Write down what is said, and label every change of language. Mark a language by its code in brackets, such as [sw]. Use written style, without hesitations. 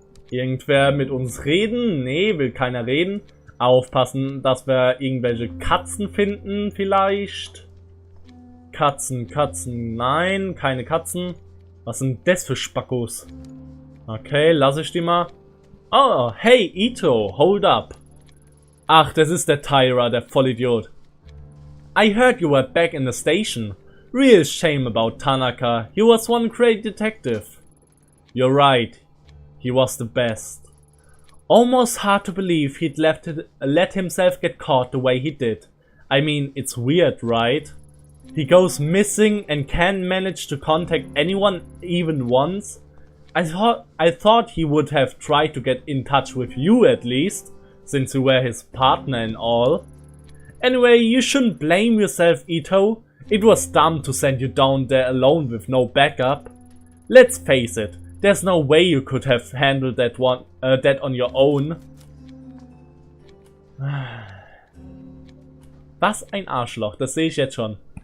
[de] Irgendwer mit uns reden? Nee, will keiner reden. Aufpassen, dass wir irgendwelche Katzen finden vielleicht. Katzen, nein, keine Katzen. Was sind das für Spackos? Okay, lass ich die mal. [en] Oh, hey Ito, hold up. [de] Ach, das ist der Tyra, der Vollidiot. [en] I heard you were back in the station. Real shame about Tanaka. He was one great detective. You're right. He was the best. Almost hard to believe he'd let himself get caught the way he did. I mean, it's weird, right? He goes missing and can't manage to contact anyone even once. I thought he would have tried to get in touch with you at least, since you were his partner and all. Anyway, you shouldn't blame yourself, Ito. It was dumb to send you down there alone with no backup. Let's face it, there's no way you could have handled that on your own. [de] Was ein Arschloch, das sehe ich jetzt schon.